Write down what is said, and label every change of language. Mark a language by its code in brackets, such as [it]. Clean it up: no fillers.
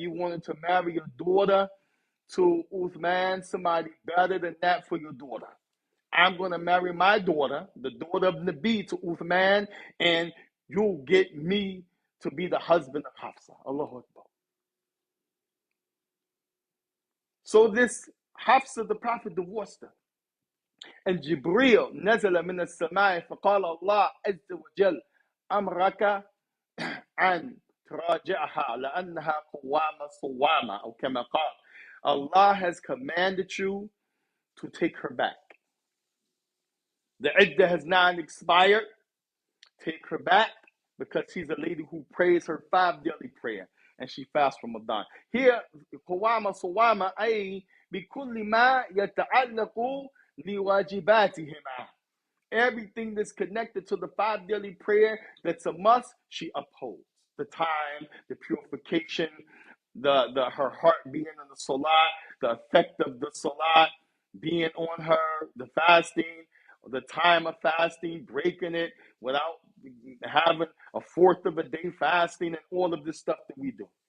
[en] You wanted to marry your daughter to Uthman, somebody better than that for your daughter. I'm going to marry my daughter, the daughter of Nabi, to Uthman, and you'll get me to be the husband of Hafsa. Allahu Akbar. So this Hafsa, the Prophet divorced her. And Jibreel [ar] نزل من السماء فقال الله عز وجل أمرك أن تراجعها لأنها قوامة صوامة أو كما قال. [en] Allah has commanded you to take her back. The iddah has not expired. Take her back, because she's a lady who prays her 5 daily prayer and she fasts from Ramadan. Here, [ar] قوامة صوامة أي بكل ما يتعلق لواجباتهما. [en] Everything that's connected to the 5 daily prayer that's a must, she upholds. The time, the purification, her heart being in the salat, the effect of the salat being on her, the fasting, the time of fasting, breaking it without having a fourth of a day fasting, and all of this stuff that we do.